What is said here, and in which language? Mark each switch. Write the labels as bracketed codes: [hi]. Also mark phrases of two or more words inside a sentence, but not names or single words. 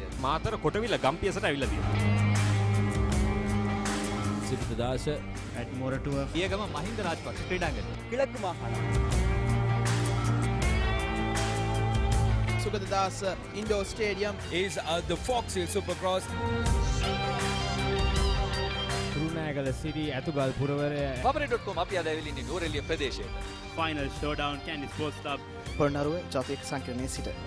[si] මාතර කොටවිල ගම්පියසට ඇවිල්ලා තියෙනවා. සිරිතදාස ඇඩ්මෝරටුව පියගම මහින්ද රාජපක්ෂ ක්‍රීඩාංගණය. [ta] கிழக்கு மாகாணம் [en] Sugatadass Indoor Stadium is the Fox Hill Supercross. [si] කුරුණෑගල සිරි ඇතුගල් පුරවරය papare.com අපි අද ඇවිල්ලා ඉන්නේ නෝරෙලිය ප්‍රදේශයේ. [en] Final showdown Candy Sports Club. [si] පොළොන්නරුව ජාතික සංකීර්ණයේ සිට